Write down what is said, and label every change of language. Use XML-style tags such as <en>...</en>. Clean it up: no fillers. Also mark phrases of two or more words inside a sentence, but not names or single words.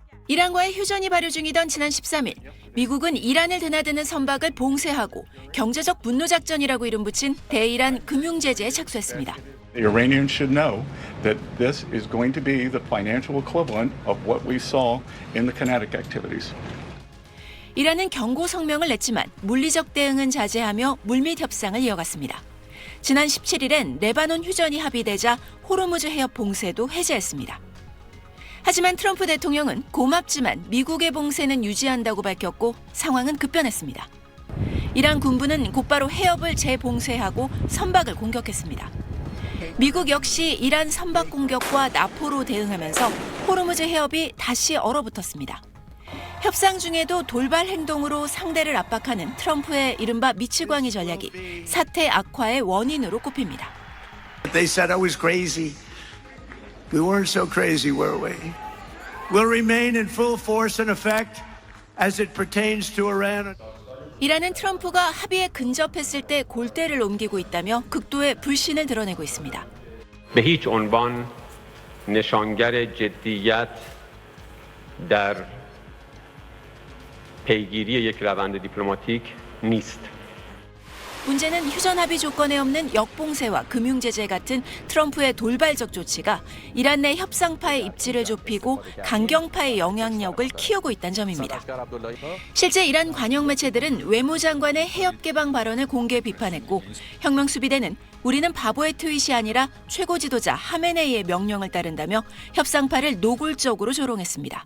<ko>이란과의 휴전이 발효 중이던 지난 13일, 미국은 이란을 드나드는 선박을 봉쇄하고 경제적 분노작전이라고 이름 붙인 대이란 금융제재에 착수했습니다.</ko> <en>The Iranians should know that this is going to be the financial equivalent of what we saw in the kinetic activities.</en> <ko>이란은 경고 성명을 냈지만 물리적 대응은 자제하며 물밑 협상을 이어갔습니다. 지난 17일엔 레바논 휴전이 합의되자 호르무즈 해협 봉쇄도 해제했습니다. 하지만 트럼프 대통령은 고맙지만 미국의 봉쇄는 유지한다고 밝혔고 상황은 급변했습니다. 이란 군부는 곧바로 해협을 재봉쇄하고 선박을 공격했습니다. 미국 역시 이란 선박 공격과 나포로 대응하면서 호르무즈 해협이 다시 얼어붙었습니다. 협상 중에도 돌발 행동으로 상대를 압박하는 트럼프의 이른바 미치광이 전략이 사태 악화의 원인으로 꼽힙니다.</ko> <en>They said I was crazy. We weren't so crazy, were we? We'll remain in full force and effect as it pertains to Iran.</en> <ko>이란은 트럼프가 합의에 근접했을 때 골대를 옮기고 있다며 극도의 불신을 드러내고 있습니다.</ko> <fa>به هیچ عنوان نشانگر جدیت در پیگیری یک روند دیپلماتیک نیست.</fa> <ko>문제는 휴전 합의 조건에 없는 역봉쇄와 금융제재 같은 트럼프의 돌발적 조치가 이란 내 협상파의 입지를 좁히고 강경파의 영향력을 키우고 있다는 점입니다. 실제 이란 관영 매체들은 외무장관의 해협 개방 발언을 공개 비판했고 혁명수비대는 우리는 바보의 트윗이 아니라 최고 지도자 하메네이의 명령을 따른다며 협상파를 노골적으로 조롱했습니다.</ko>